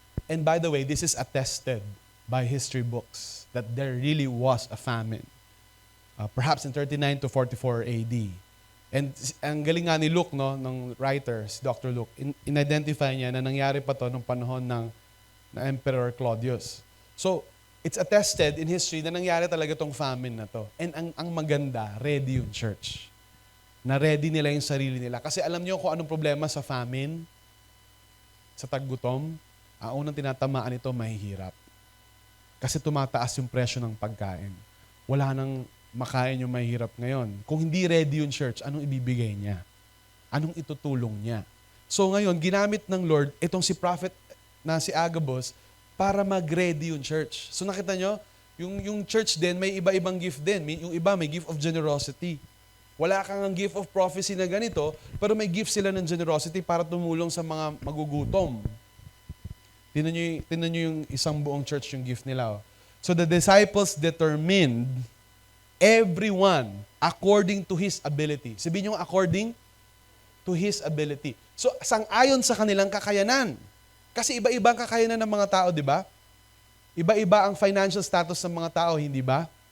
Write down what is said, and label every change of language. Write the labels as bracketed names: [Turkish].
[English] And by the way, this is attested by history books that there really was a famine. Perhaps in 39 to 44 AD. [Filipino] And ang galing nga ni Luke, no, ng writers, Dr. Luke, in-identify niya na nangyari pa to nung panahon ng Emperor Claudius. So, [English] it's attested in history [Filipino] na nangyari talaga tong famine na to. And ang maganda, ready yung church. Na ready nila yung sarili nila. Kasi alam niyo kung anong problema sa famine, sa taggutom, ang unang tinatamaan ito, mahihirap. Kasi tumataas yung presyo ng pagkain. Wala nang makain yung mahihirap ngayon. Kung hindi ready yung church, anong ibibigay niya? Anong itutulong niya? So ngayon, ginamit ng Lord, itong si prophet na si Agabus, para mag-ready yung church. So nakita nyo, yung church din, may iba-ibang gift din. Yung iba may gift of generosity. Wala kang ang gift of prophecy na ganito, pero may gift sila ng generosity para tumulong sa mga magugutom. Tingnan nyo yung isang buong church yung gift nila. [English] So the disciples determined everyone according to his ability. [Filipino] Sabihin nyo, [English] according to his ability. [Filipino] So sang-ayon sa kanilang kakayanan. Kasi iba-iba ang kakayanan ng mga tao, di ba? Iba-iba ang financial status ng mga tao, hindi ba?